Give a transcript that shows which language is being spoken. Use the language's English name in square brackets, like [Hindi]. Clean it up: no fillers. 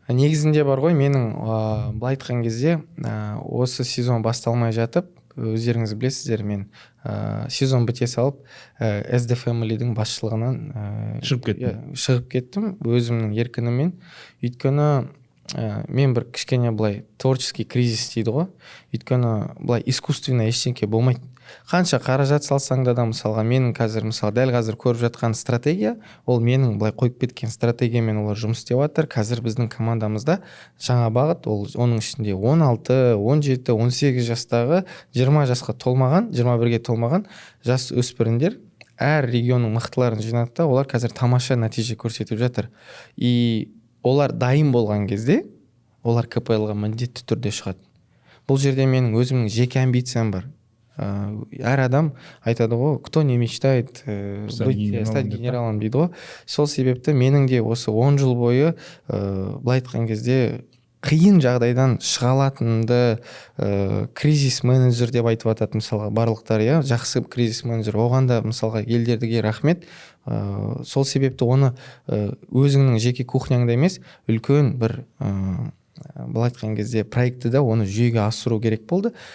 [Kazakh] Негізінде бар ғой, менің былай айтқан кезде осы сезон басталмай жатып, өздеріңіз білесіздер, мен сезон біте салып SD Family-дің басшылығынан шығып кеттім өзімнің еркініммен. Өйткені мен бір кішкене былай творческий кризис дейді ғой. Өйткені былай искусственно ештеңке болмайды. Қанша қаражат салсаң да мысалға менің дәл қазір көріп жатқан стратегия, ол менің былай қойып кеткен стратегиямен олар жұмыс істеп жатыр. Қазір біздің командамызда жаңа бағыт, ол оның ішінде 16, 17, 18 жастағы 20 жасқа толмаған, 21-ге толмаған жас өспірімдер әр регионның мықтыларын жинады да, олар қазір тамаша нәтиже көрсетіп жатыр. И олар дайын болған кезде олар КПЛ-ға міндетті түрде шығады. Бұл жерде менің өзімнің жеке амбициям бар. Әр адам айтады ғой, [Russian] кто не мечтает стать генералом [Kazakh] дейді ғой. Сол себепті менің де осы 10 жыл бойы былай айтқан кезде қиын жағдайдан шыға алатынымды кризис менеджер деп айтып атады мысалға барлықтар, жақсы кризис менеджер. Оған да мысалға елдерге рахмет. Сол себепті оны өзіңнің жеке кухняңда емес, үлкен бір былай айтқан кезде проектті да оны жүйеге асыру керек болды.